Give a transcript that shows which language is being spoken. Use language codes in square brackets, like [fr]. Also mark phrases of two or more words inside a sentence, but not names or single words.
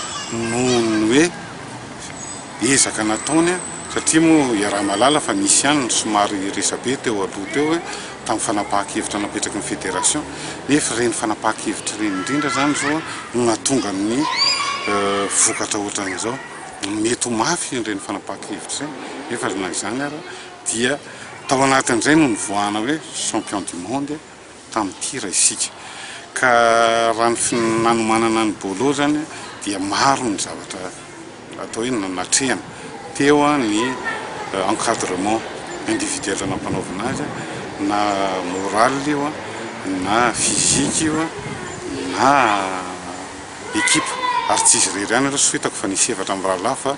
[mg] noho ny hoe ezaka nataony satria moa iaraha malala fa misy ihany somary resabe teo aloha teo hoe tamin'ny fanapahan-kevitra napetraky ny fédération nefa reny fanapahan-kevitra reny indrindra zany zao no natonga amin'ny vokatra ohatran'izao mety ho mafy reny fanapahan-kevitra zay nefa na izany ara dia tao anatin'izay no nivoahana hoe [fr] champion du monde [mg] tamin'ny tir isika ka raha ny nanomanana ny bolo zany dia maro ny zavatra atao hoe nanatrehana teo ny encadrement individuel nampanaovana azy na moral io na physique io na équipe ary tsisy rery ihany aloha sy hitako fa nisy efatra amin'ny rahalahy fa